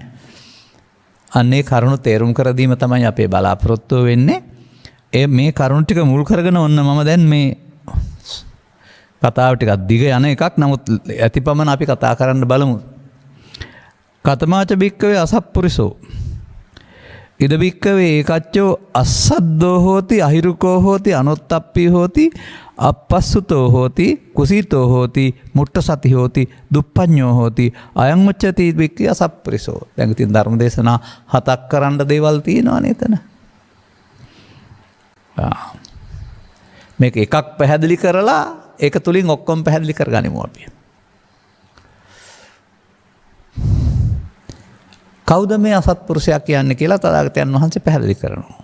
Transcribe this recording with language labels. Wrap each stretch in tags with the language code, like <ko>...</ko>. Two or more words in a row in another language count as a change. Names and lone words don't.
<si>අන්නේ කරුණු තේරුම් කර දීම තමයි අපේ බලාපොරොත්තුව වෙන්නේ. මේ කරුණු ටික මුල් කරගෙන ඔන්න මම දැන් මේ කතාව ටිකක් දිග යන එකක්. නමුත් ඇතිපමණ අපි කතා කරන්න බලමු.</si> <pi>කතමාච බික්කවේ අසප්පුරිසෝ ඉද බික්කවේ ඒකච්චෝ අස්සද්දෝ හෝති අහිරුකෝ හෝති අනොත්තප්පී හෝති අපස්සුතෝ හෝති කුසීතෝ හෝති මුට්ට සති හෝති දුප්පඤ්ඤෝ හෝති අයං උච්චති බික්කේ අසප්පුරිසෝ.</pi> <si>දැන් ඉතින් ධර්ම දේශනා 7ක් කරන්න දේවල් තියෙනවානේ එතන. මේක එකක් පැහැදිලි කරලා ඒක තුලින් ඔක්කොම පැහැදිලි කරගනිමු අපි. කවුද මේ අසත්පුරුෂයා කියන්නේ කියලා තථාගතයන් වහන්සේ පැහැදිලි කරනවා.</si>